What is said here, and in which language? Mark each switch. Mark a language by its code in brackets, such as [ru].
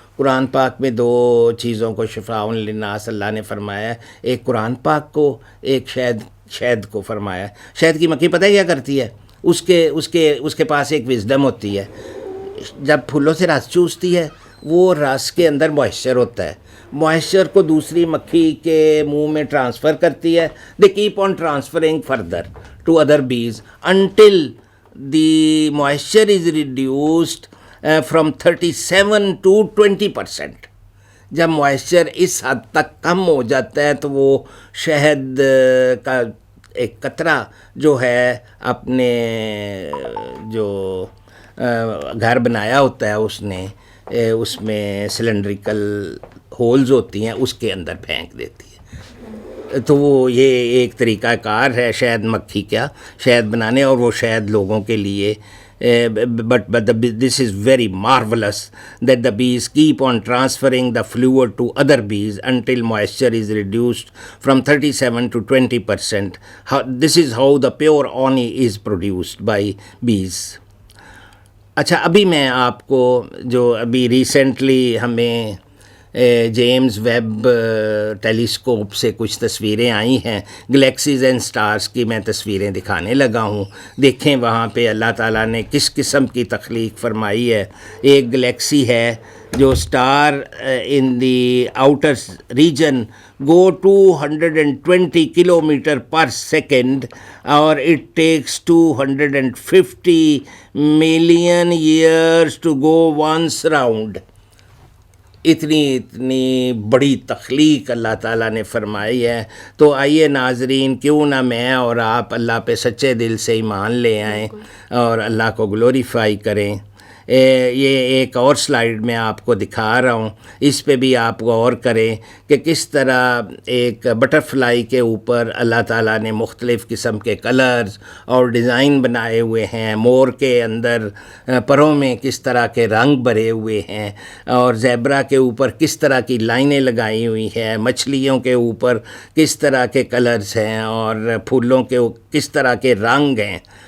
[ur] قرآن پاک میں 2 چیزوں کو شفاء للناس اللہ نے فرمایا ہے, ایک قرآن پاک کو, ایک شہد کو فرمایا. شہد کی مکھی پتہ ہے کیا کرتی ہے؟ اس کے پاس ایک وزڈم ہوتی ہے. جب پھولوں سے رس چوستی ہے, وہ رس کے اندر موئسچر ہوتا ہے, موئسچر کو دوسری مکھی کے منہ میں ٹرانسفر کرتی ہے. [en] They keep on transferring further to other bees until the moisture is reduced from 37 to 20%. [ur] جب موئسچر اس حد تک کم ہو جاتا ہے تو وہ شہد کا ایک قطرہ جو ہے اپنے جو گھر بنایا ہوتا ہے اس نے, اس میں سلنڈریکل ہولز ہوتی ہیں, اس کے اندر پھینک دیتی ہے. تو وہ یہ ایک طریقہ کار ہے شہد مکھی کا شہد بنانے, اور وہ شہد لوگوں کے لیے [en] but this is very marvelous that the bees keep on transferring the fluid to other bees until moisture is reduced from 37 to 20%. This is how the pure honey is produced by bees. [ur] اچھا, ابھی میں آپ کو جو ابھی recently ہمیں James Webb telescope سے کچھ تصویریں آئی ہیں, گلیکسیز اینڈ سٹارز کی میں تصویریں دکھانے لگا ہوں. دیکھیں وہاں پہ اللہ تعالیٰ نے کس قسم کی تخلیق فرمائی ہے. ایک گلیکسی ہے جو [en] Star in the outer region go 220 kilometer per second, اور it takes 250 million years to go once round. [ur] اتنی بڑی تخلیق اللہ تعالیٰ نے فرمائی ہے. تو آئیے ناظرین, کیوں نہ میں اور آپ اللہ پہ سچے دل سے ایمان لے آئیں اور اللہ کو گلوریفائی کریں. یہ ایک اور سلائیڈ میں آپ کو دکھا رہا ہوں, اس پہ بھی آپ غور کریں کہ کس طرح ایک بٹر فلائی کے اوپر اللہ تعالیٰ نے مختلف قسم کے کلرز اور ڈیزائن بنائے ہوئے ہیں, مور کے اندر پروں میں کس طرح کے رنگ بھرے ہوئے ہیں, اور زیبرا کے اوپر کس طرح کی لائنیں لگائی ہوئی ہیں, مچھلیوں کے اوپر کس طرح کے کلرز ہیں, اور پھولوں کے کس طرح کے رنگ ہیں.